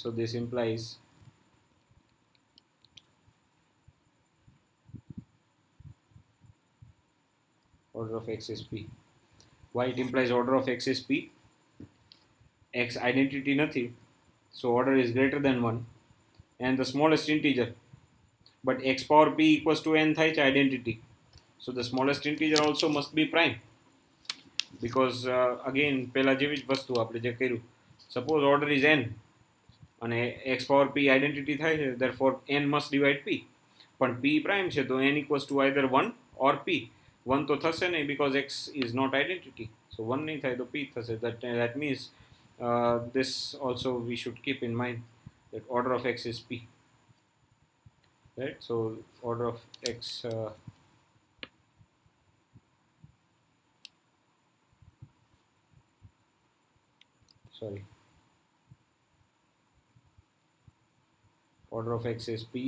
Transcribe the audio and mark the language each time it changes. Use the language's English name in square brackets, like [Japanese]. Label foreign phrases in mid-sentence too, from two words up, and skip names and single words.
[English] So this implies order of x is p. Why it implies order of x is p? X identity નથી, so order is greater than 1 and the smallest integer, but x power p equals to n [Gujarati] થાય છે [English] identity. So the smallest integer also must be prime, because again [Gujarati] પહેલા જેવી જ વસ્તુ આપણે જે કર્યું, [English] suppose order is n અને x power p identity [Gujarati] થાય છે, [English] therefore n must divide p, પણ p prime [Gujarati] છે તો [English] n equals to either 1 or p. [Gujarati] 1 તો થશે નહીં [English] because x is not identity, so [Gujarati] 1 નહીં થાય તો p થશે. [English] That means this also we should keep in mind, that order of x is p, right? So order of x order of x is p.